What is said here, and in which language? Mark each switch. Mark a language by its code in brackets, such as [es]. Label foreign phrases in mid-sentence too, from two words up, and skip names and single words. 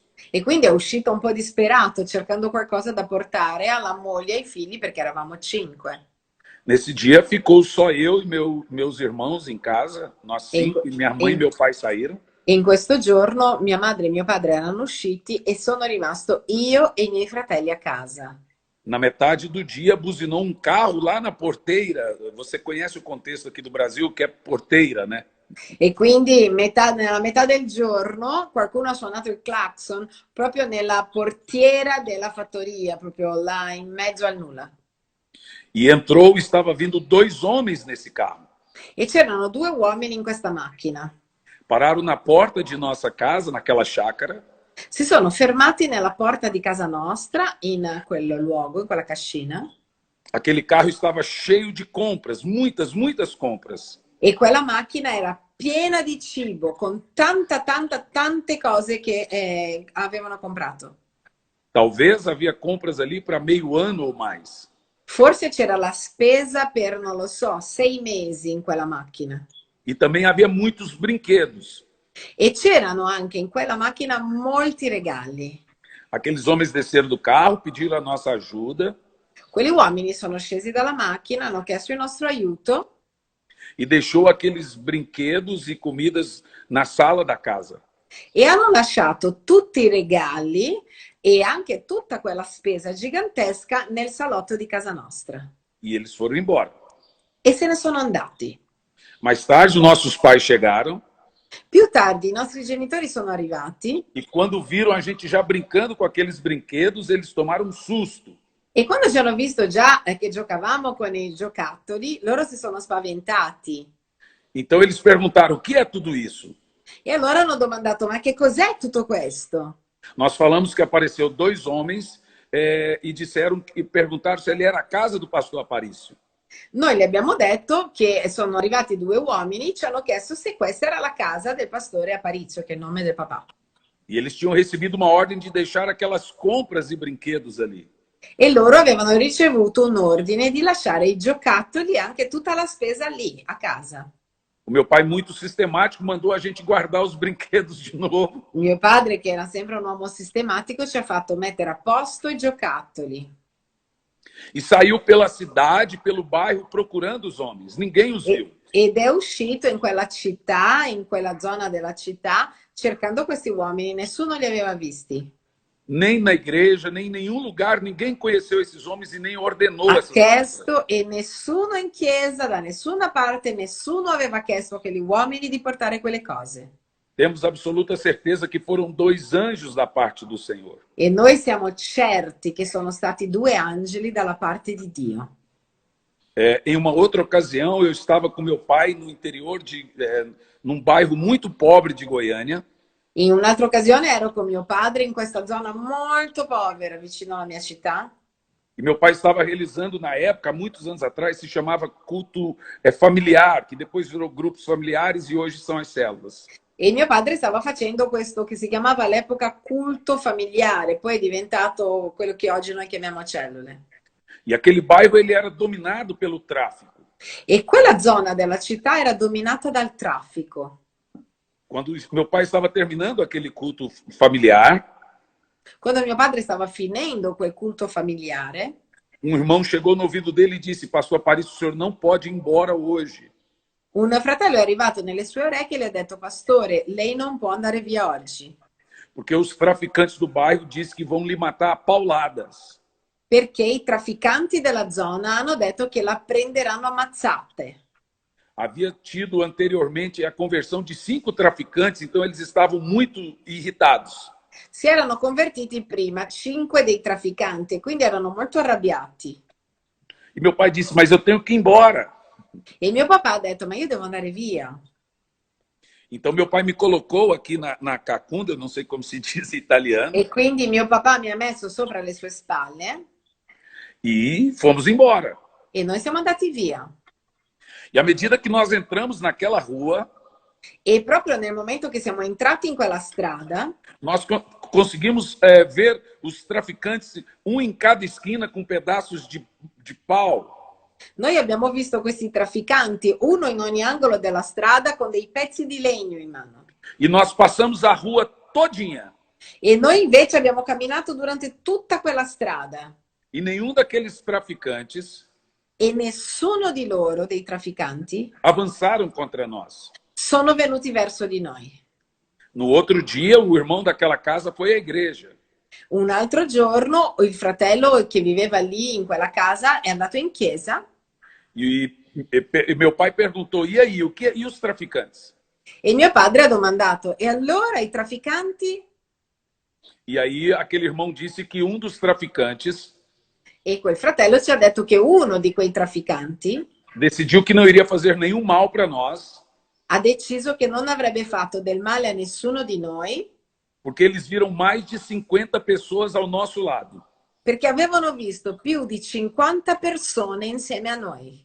[it] E quindi è uscito un po' disperato, cercando qualcosa da portare alla moglie e ai figli, perché eravamo 5. [pt] Nesse dia ficou só eu e meus irmãos em casa, nós 5, e minha mãe e meu pai saíram. [it] In questo giorno mia madre e mio padre erano usciti e sono rimasto io e i miei fratelli a casa. [pt] Na metade do dia, buzinou um carro lá na porteira. Você conhece o contexto aqui do Brasil, que é porteira, né? [it] E quindi nella metà del giorno qualcuno ha suonato il clacson proprio nella portiera della fattoria, proprio là in mezzo al nulla. [pt] E entrou, estava vindo 2 homens nesse carro. [it] E c'erano 2 uomini in questa macchina. [pt] Pararam na porta de nossa casa, naquela chácara. [it] Si sono fermati nella porta di casa nostra, in quel luogo, in quella cascina, [pt] Aquele carro estava cheio de compras, muitas, muitas compras. [it] e quella macchina era piena di cibo, con tante cose che avevano comprato. [pt] Talvez havia compras ali para meio ano ou mais. [it] Forse c'era la spesa per, non lo so, 6 mesi in quella macchina. [pt] E também havia muitos brinquedos. [it] E c'erano anche in quella macchina molti regali. [pt] Aqueles homens desceram do carro, pediram a nossa ajuda [it] Quegli uomini sono scesi dalla macchina, hanno chiesto il nostro aiuto [pt] e deixou aqueles brinquedos e comidas na sala da casa. [it] e hanno lasciato tutti i regali e anche tutta quella spesa gigantesca nel salotto di casa nostra. [pt] E eles foram embora. [it] E se ne sono andati. [pt] Mais tarde, nossos pais chegaram [it] Più tardi i nostri genitori sono arrivati [pt] e quando viram a gente já brincando com aqueles brinquedos, eles tomaram um susto. [it] e quando ci hanno visto già che giocavamo con i giocattoli, loro si sono spaventati. [pt] Então eles perguntaram: o que é tudo isso? [it] E allora hanno domandato, ma che cos'è tutto questo? [pt] Nós falamos que apareceu dois homens e disseram e perguntaram se ele era a casa do pastor Aparício. [it] Noi le abbiamo detto che sono arrivati 2 uomini, ci hanno chiesto se questa era la casa del pastore Aparizio, che è il nome del papà. [pt] E eles tinham recebido uma ordem de deixar aquelas compras e brinquedos ali. [it] E loro avevano ricevuto un ordine di lasciare i giocattoli e anche tutta la spesa lì, a casa. [pt] O meu pai, muito sistemático, mandou a gente guardar os brinquedos de novo. [it] Mio padre, che era sempre un uomo sistematico, ci ha fatto mettere a posto i giocattoli. [pt] E saiu pela cidade, pelo bairro, procurando os homens. Ninguém os viu. [it] Ed è uscito in quella città, in quella zona della città, cercando questi uomini. Nessuno li aveva visti. [pt] Nem na igreja, nem em nenhum lugar, ninguém conheceu esses homens e nem ordenou [it] Ha [pt] essas [it] chiesto e nessuno in chiesa, da nessuna parte, nessuno aveva chiesto a quegli uomini di portare quelle cose. [pt] Temos absoluta certeza que foram dois anjos da parte do Senhor. [it] E noi siamo certi che sono stati 2 angeli dalla parte di Dio. [pt] Em uma outra ocasião, eu estava com meu pai no interior num bairro muito pobre de Goiânia. [it] In un'altra occasione ero con mio padre in questa zona molto povera vicino alla mia città. [pt] E meu pai estava realizando, na época, muitos anos atrás, se chamava culto familiar, que depois virou grupos familiares e hoje são as células. [it] E mio padre stava facendo questo che si chiamava all'epoca culto familiare, poi è diventato quello che oggi noi chiamiamo cellule. [pt] E aquele bairro ele era dominado pelo tráfico. [it] E quella zona della città era dominata dal traffico. [pt] Quando meu pai estava terminando aquele culto familiar, [it] Quando mio padre stava finendo quel culto familiare, [pt] um irmão chegou no ouvido dele e disse: Pastor Aparício, o senhor não pode ir embora hoje. [it] un fratello è arrivato nelle sue orecchie e le ha detto: Pastore, lei non può andare via oggi. [pt] Porque os traficantes do bairro dizem que vão lhe matar a pauladas. [it] Perché i trafficanti della zona hanno detto che la prenderanno a mazzate. [pt] Havia tido anteriormente a conversão de 5 traficantes, então eles estavam muito irritados. [it] Si erano convertiti prima 5 dei trafficanti e quindi erano molto arrabbiati. [pt] E meu pai disse: Mas eu tenho que ir embora. [it] E mio papà ha detto: Ma io devo andare via. [pt] Então meu pai me colocou aqui na cacunda, eu não sei como se diz em italiano, [it] E quindi mio papà mi ha messo sopra le sue spalle [pt] e fomos embora. [it] e noi siamo andati via. [pt] E à medida que nós entramos naquela rua, [it] E proprio nel momento che siamo entrati in quella strada, [pt] nós conseguimos ver os traficantes, um em cada esquina, com pedaços de pau. [it] noi abbiamo visto questi trafficanti, uno in ogni angolo della strada con dei pezzi di legno in mano. [pt] E nós passamos a rua todinha. [it] E noi invece abbiamo camminato durante tutta quella strada. [pt] E nenhum daqueles traficantes [it] E nessuno di loro, dei trafficanti, [pt] avançaram contra nós. [it] sono venuti verso di noi. [pt] No outro dia, o irmão daquela casa foi à igreja. [it] Un altro giorno il fratello che viveva lì in quella casa è andato in chiesa [pt] E meu pai perguntou: e aí, e os traficantes? [it] e mio padre ha domandato: E allora i trafficanti? [pt] E aí aquele irmão disse que um dos traficantes [it] E quel fratello ci ha detto che uno di quei trafficanti [pt] decidiu que não iria fazer nenhum mal para nós [it] ha deciso che non avrebbe fatto del male a nessuno di noi [pt] Porque eles viram mais de 50 pessoas ao nosso lado. [it] Perché avevano visto più di 50 persone insieme a noi.